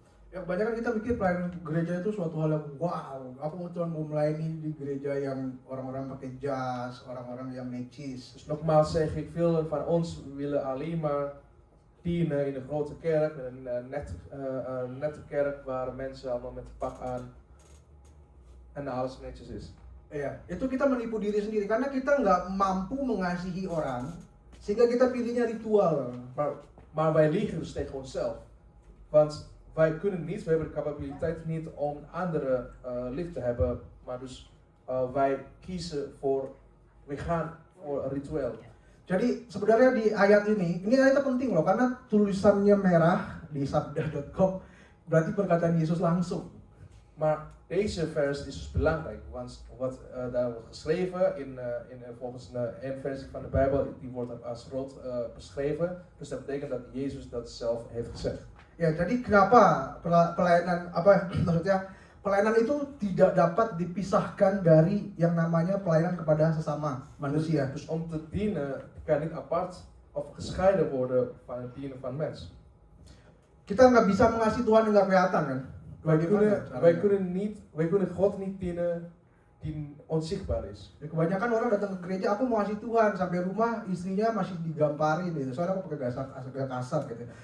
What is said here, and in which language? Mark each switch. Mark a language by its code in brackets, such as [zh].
[id] Ya kebanyakan kita pikir pelayanan gereja itu suatu hal yang wow, aku cuma mau melayani di gereja yang orang-orang pakai jas, orang-orang yang necis. [nl] Dus nogmaals zeg ik, veel van ons willen alleen maar dienen in de grote kerk, een nette kerk waar mensen allemaal met een pak aan en alles netjes is. [id] Iya, itu kita menipu diri sendiri karena kita nggak mampu mengasihi orang, sehingga kita pilihnya ritual. [nl] Maar wij liegen dus tegen onszelf. Want wij kunnen niet, we hebben de capaciteit niet om anderen lief te hebben, maar dus wij kiezen voor, we gaan voor een ritueel. [id] Jadi sebenarnya di ayat ini ayatnya penting loh karena tulisannya merah di sabda.com berarti perkataan Yesus langsung. [nl] Maar deze vers is dus belangrijk, want wat daar wordt geschreven volgens een versie van de Bijbel, die wordt als rood beschreven. Dus dat betekent dat Jezus dat zelf heeft gezegd. [id] Ya, jadi kenapa pelayanan maksudnya pelayanan itu tidak dapat dipisahkan dari yang namanya pelayanan kepada sesama manusia. [nl] Dus om te dienen kan niet apart of gescheiden worden van het dienen van mens. [id] Kita nggak bisa mengasihi Tuhan yang nggak kelihatan kan? [nl] Wij kunnen God niet dienen die onzichtbaar is. [id] Ya, kebanyakan orang datang ke gereja, aku mau ngasih Tuhan, sampai rumah istrinya masih digamparin gitu. Soalnya aku pakai agak kasar gitu.